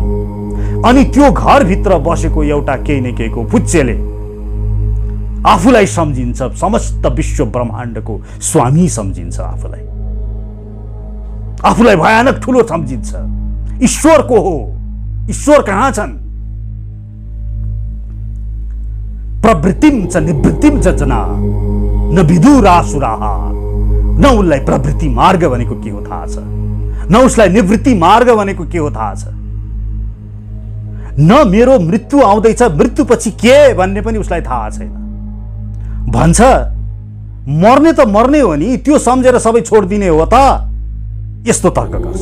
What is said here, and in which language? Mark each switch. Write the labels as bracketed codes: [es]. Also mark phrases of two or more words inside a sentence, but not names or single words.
[ne] अनि त्यो घरभित्र बसेको एउटा केही न केहीको पुच्छेले आफूलाई सम्झिन्छ, समस्त विश्व ब्रह्माण्डको स्वामी सम्झिन्छ। आफूलाई भयानक ठुलो सम्झिन्छ। ईश्वर को हो? ईश्वर कहाँ छन्? [sa] प्रवृत्तिम च निवृत्तिम च जना न विदुरासुराः। [ne] न उसलाई प्रवृत्ति मार्ग भनेको के हो थाहा छ, न उसलाई निवृत्ति मार्ग भनेको के हो थाहा छ, न मेरो मृत्यु आउँदैछ, मृत्युपछि के भन्ने पनि उसलाई थाहा छैन। भन्छ मर्ने त मर्ने हो नि, त्यो सम्झेर सबै छोडिदिने हो त, यस्तो तर्क गर्छ।